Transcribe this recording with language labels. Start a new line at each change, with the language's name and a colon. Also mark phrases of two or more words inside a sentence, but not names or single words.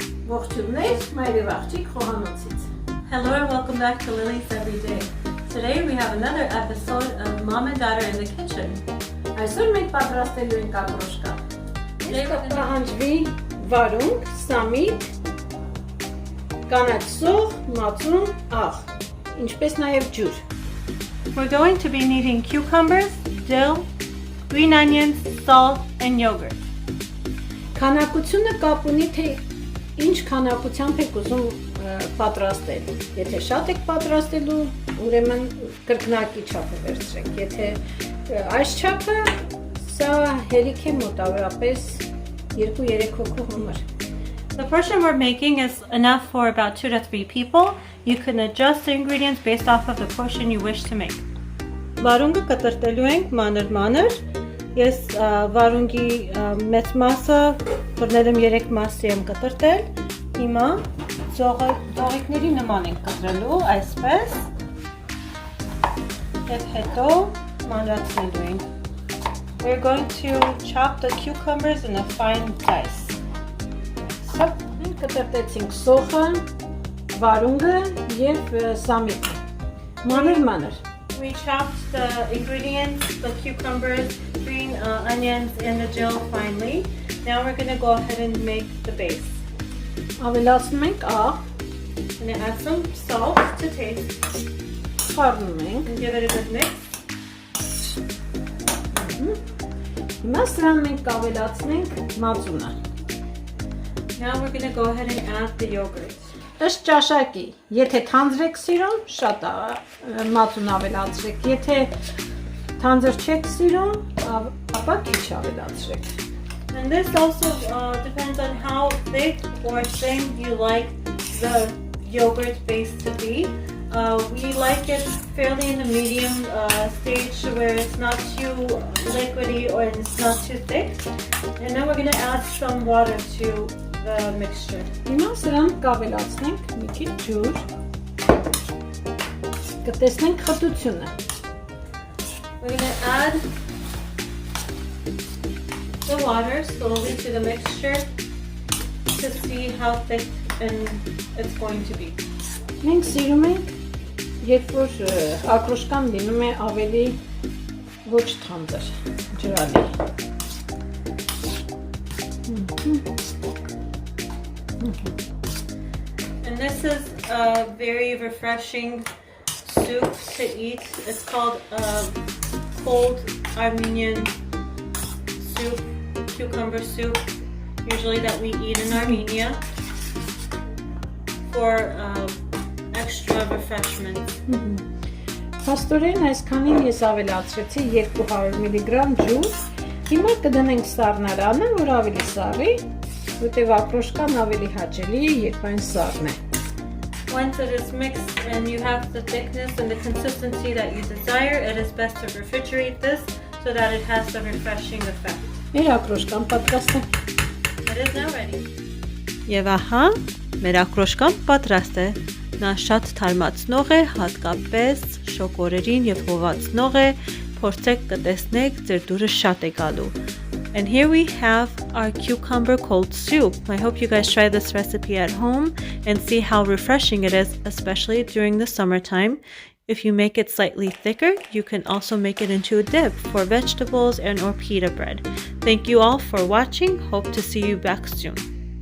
Armenian: Ողջույններ, Մայրի Վաղճիկ խոհանոցից.
English: Hello and welcome back to Lily's Everyday. Today we have another episode of Mom and Daughter in the Kitchen.
Armenian: Այսօր մենք պատրաստելու ենք ակրոշկա.
English: Today we're gonna
Armenian: Պահանջվի վարունգ, սամիկ, կանաչ սող, մածուն, աղ, ինչպես նաև ջուր.
English: We're going to be needing cucumbers, dill, green onions, salt, and yogurt.
Armenian: Քանակությունը կապ ունի, թե ինչ քանակությամբ եք ուզում պատրաստել. Եթե շատ եք պատրաստելու, ուրեմն կրկնակի չափը վերցրեք. Եթե այս չափը, սա հերիք է մոտավորապես 2-3 հոգու համար.
English: The portion we're making is enough for about 2 to 3 people. You can adjust the ingredients based off of the portion you wish to make.
Armenian: Վարունգը կտրտելու ենք մանր-մանր. Ես վարունգի մեծ մասը բռնել եմ 3 մասի եմ կտրտել. Հիմա ձողիկների նման ենք կտրելու, այսպես. Եվ հետո մանրացնելու ենք.
English: We're going to chop the cucumbers in a fine dice.
Armenian: Մենք կտրտեցինք սոխը, վարունգը և սամիկը. Մանր-մանր.
English: We chopped the ingredients, the cucumbers, green onions, and the dill finely. Now we're going to go ahead and make the base.
Armenian: Ավելացնում ենք աղ,
English: I'm going to add some salt to taste
Armenian: խառնում ենք.
English: and give it a good mix.
Armenian: Հիմա սրան մենք կավելացնենք մածունը.
English: Now we're going to go ahead and add the yogurt.
Armenian: Ըստ ճաշակի, եթե թանձր եք սիրում, շատ մածուն ավելացրեք, եթե թանձր չեք սիրում, ապա քիչ ավելացրեք.
English: And this also depends on how thick or thin you like the yogurt base to be. We like it fairly in the medium stage where it's not too liquidy or it's not too thick. And then we're going to add some water to the mixture.
Armenian: Հիմա սրան կավելացնենք մի քիչ ջուր. Կտեսնենք խտությունը.
English: We're going to add the water slowly to the mixture to see how thick and it's going to be.
Armenian: Մենք սիրում ենք, երբ որ ակրոշկան լինում է ավելի ոչ թանձր, ջրալի.
English: And this is a very refreshing soup to eat. It's called cold Armenian soup, cucumber soup, usually that we eat in Armenia for extra refreshment.
Armenian: Փաստորեն այսքանին ես ավելացրեցի 200 մգ ջուր. Հիմա կդնենք սառնարանը, որ ավելի սառի, որտեղ ակրոշկան ավելի հաճելի է, երբ այն սառն է.
English: Once it is mixed and you have the thickness and the consistency that you desire, it is best to refrigerate this so that it has the refreshing effect.
Armenian: Մեր ակրոշկան պատրաստ է.
English: It is now ready.
Armenian: Եվ ահա, մեր ակրոշկան պատրաստ է։ Նա շատ թարմացնող է, հատկապես շոգորերին եւ հովացնող է, փորձեք կտեսնեք, ձեր դուրը շատ է գալու։
English: And here we have our cucumber cold soup. I hope you guys try this recipe at home and see how refreshing it is, especially during the summertime. If you make it slightly thicker, you can also make it into a dip for vegetables and or pita bread. Thank you all for watching. Hope to see you back soon.